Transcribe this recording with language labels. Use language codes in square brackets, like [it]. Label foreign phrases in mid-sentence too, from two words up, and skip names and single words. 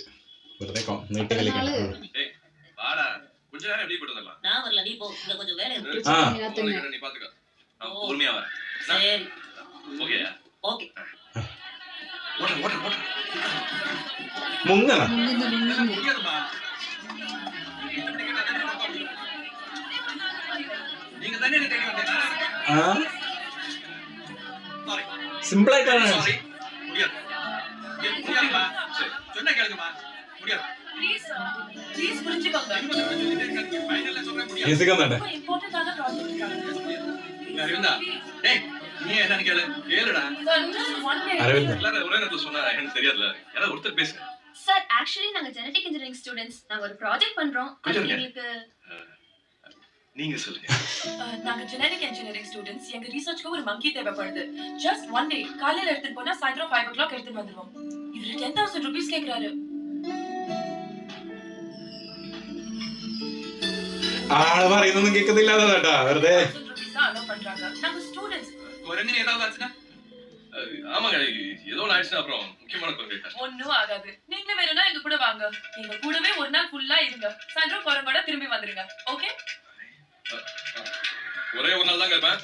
[ml] വെറുതെ നീട്ടി കളിക്കണം. മുങ്ങണ സിമ്പിൾ ആയിട്ടാണ്. മ്യൂസിക് ഒന്നുണ്ട്. [ta] சார் ஆக்சுவலி நாங்க [en] genetic engineering students. [ta] நாங்க ஒரு ப்ராஜெக்ட் பண்றோம். எங்களுக்கு நீங்க சொல்லுங்க. நாங்க [en] genetic engineering students. [ta] எங்க ரிசர்ச்க்கு ஒரு மங்கி தேவைப்படுது. [en] just one day [ta] காலையில எடுத்து போனா சாயந்தரம் 5 o'clock எடுத்து வந்துருவோம். இவரு 10,000 rupees கேக்குறாரு. [ml] ആള് പറയുന്നൊന്നും കേൾക്കുന്നില്ല കേട്ടാ, വെറുതെ [ta] பண்றாங்க. நாங்க ஸ்டூடண்ட்ஸ். குரங்குன்னு ஏதாவது ஆச்சுன்னா? ஆமாங்க, ஏதோ ஆயிடுச்சுன்னா அப்புறம் முக்கியமான குரங்கு ஒன்னும் ஆகாது. நீங்க வேணும்னா எங்க கூட வாங்க. எங்க கூடவே ஒரு நாள் ஃபுல்லா இருங்க. சாயந்தரம் குரங்கோட திரும்பி வந்துருங்க. ஓகே? ஒரே ஒரு நாள் தான் இருப்பேன்.